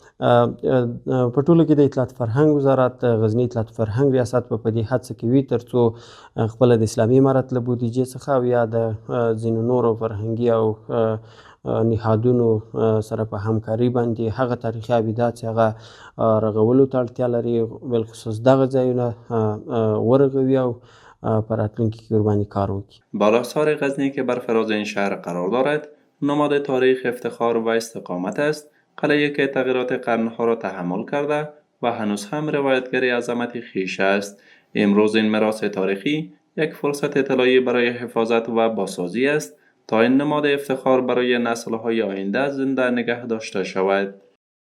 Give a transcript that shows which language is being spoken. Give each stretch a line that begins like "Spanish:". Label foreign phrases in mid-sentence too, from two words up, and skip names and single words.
Pashto: په ټولو کې د اطلاعات فرهنګ وزارت، غزني اطلاعات فرهنګ ریاست په دې هڅه کوي تر څو خپله د اسلامي امارت له بودیجې څخه او یا د ځینو نورو فرهنګي او نهادونو سره په همکاري باندې هغه تاریخي ابدات چې هغه رغولو ته اړتیا لري بالخصوص دغه ځایونه ورغوي او په راتلونکي کې ورباندې کار وکړي.
Persian: بالاحصار غزنی که بر فراز این شهر قرار دارد نماد تاریخ، افتخار و استقامت است. قلعه‌ای که تغییرات قرنها را تحمل کرده و هنوز هم روایتگر عظمت خویش است. امروز این میراث تاریخی یک فرصت طلایی برای حفاظت و بازسازی است تا این نماد افتخار برای نسل‌های آینده زنده نگه داشته شود.